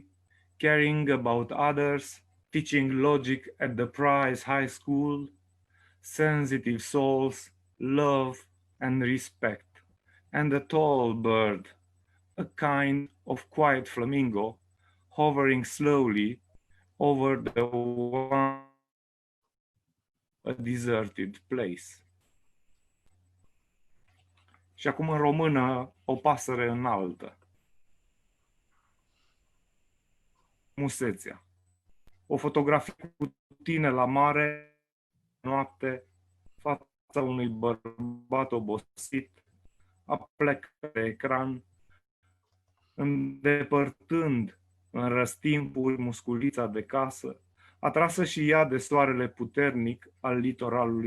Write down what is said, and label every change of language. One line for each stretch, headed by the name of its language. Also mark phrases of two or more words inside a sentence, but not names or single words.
English: caring about others, teaching logic at the Price High School, sensitive souls, love and respect, and a tall bird, a kind of quiet flamingo, hovering slowly over the one, a deserted place.
Romanian: Și acum în română, o pasăre înaltă. Musețea. O fotografie cu tine la mare, noapte, fața unui bărbat obosit, aplecă pe ecran, îndepărtând în răstimpuri musculița de casă, atrasă și ea de soarele puternic al litoralului.